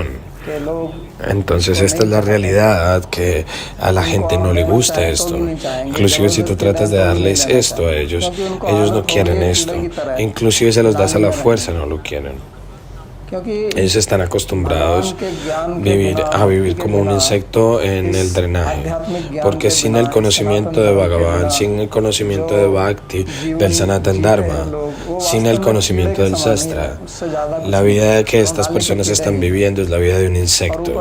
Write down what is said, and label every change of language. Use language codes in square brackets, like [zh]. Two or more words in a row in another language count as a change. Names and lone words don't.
[es] Entonces esta es la realidad, que a la gente no le gusta esto. Inclusive si tú tratas de darles esto a ellos, ellos no quieren esto. Inclusive se los das a la fuerza, no lo quieren. [hi] क्योंकि [es] Ellos están acostumbrados [hi] भगवान के ज्ञान के [es] a vivir [hi] बिना, [es] como un insecto en el drenaje, porque sin el conocimiento de Bhagavan, sin el conocimiento de Bhakti, del Sanatan Dharma, sin el conocimiento del Sastra, la vida que estas personas están viviendo es la vida de un insecto.